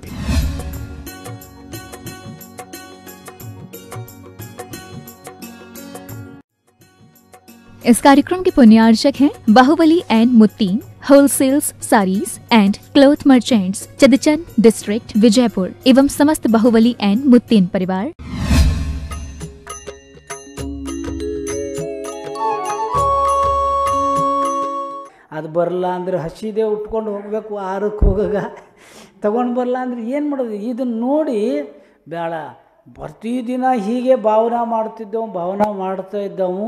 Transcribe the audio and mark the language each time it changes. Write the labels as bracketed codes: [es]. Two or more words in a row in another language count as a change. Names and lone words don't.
[hi] इस कार्यक्रम के पुण्यार्चक हैं बाहुबली एंड मुत्तीन होलसेल्स साड़ीज एंड क्लॉथ मर्चेंट्स, चदचन डिस्ट्रिक्ट विजयपुर एवं समस्त बाहुबली एंड मुत्तीन परिवार। [kn] ಅದು ಬರಲ್ಲ ಅಂದರೆ ಹಸಿದೆ ಉಟ್ಕೊಂಡು ಹೋಗಬೇಕು, ಆರಕ್ಕೆ ಹೋಗಾಗ ತಗೊಂಡು ಬರಲ್ಲ ಅಂದರೆ ಏನು ಮಾಡೋದು? ಇದನ್ನು ನೋಡಿ ಬೇಡ, ಪ್ರತಿದಿನ ಹೀಗೆ ಭಾವನಾ ಮಾಡ್ತಾ ಇದ್ದವು.